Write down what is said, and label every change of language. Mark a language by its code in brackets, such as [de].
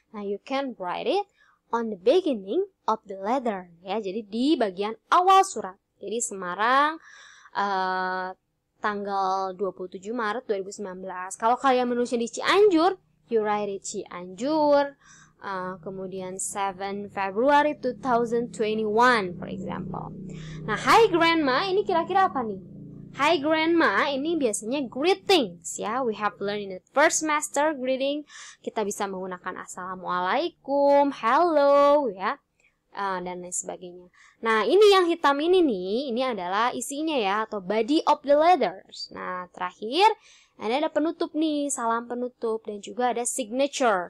[en] Nah, you can write it on the beginning of the letter. [id] Ya, jadi di bagian awal surat. Jadi Semarang tanggal 27 Maret 2019. Kalau kalian menulisnya di Cianjur, [en] you write it [id] Cianjur. [en] Kemudian 7 February 2021, for example. [id] Nah, [en] hi grandma, [id] ini kira-kira apa nih? Hi grandma, ini biasanya greetings, ya. [en] We have learned in the first semester greeting. [id] Kita bisa menggunakan assalamualaikum, hello, ya, dan lain sebagainya. Nah, ini yang hitam ini nih, ini adalah isinya ya, atau [en] body of the letters. [id] Nah, terakhir, ada penutup nih, salam penutup, dan juga ada signature.